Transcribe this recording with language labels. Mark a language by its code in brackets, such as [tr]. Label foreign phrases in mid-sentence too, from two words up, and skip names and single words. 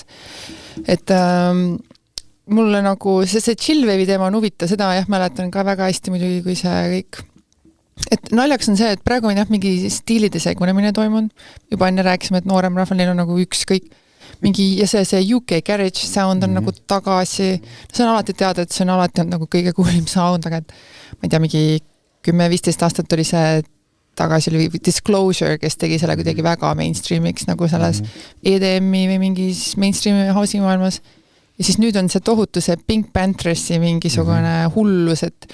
[et] Et mulle nagu see chillwave'i teema on huvitav, seda mäletan ka väga hästi muidugi, kui see kõik. Et naljaks on see, et praegu on mingi stiilide segunemine toimunud. Juba enne rääkisime, et noorem rahval neil on nagu ükskõik mingi, ja see [en] UK garage sound [et] on nagu tagasi. See on alati teada, et see on alati on nagu kõige kuulim sound, aga et ma ei tea, mingi 10-15 aastat oli see tagasi oli Disclosure, kes tegi selle kuidagi väga mainstreamiks nagu selles EDM-i või mingis mainstreami house'i maailmas. Ja siis nüüd on see tohutu see Pink Panthersi mingisugune hullus, et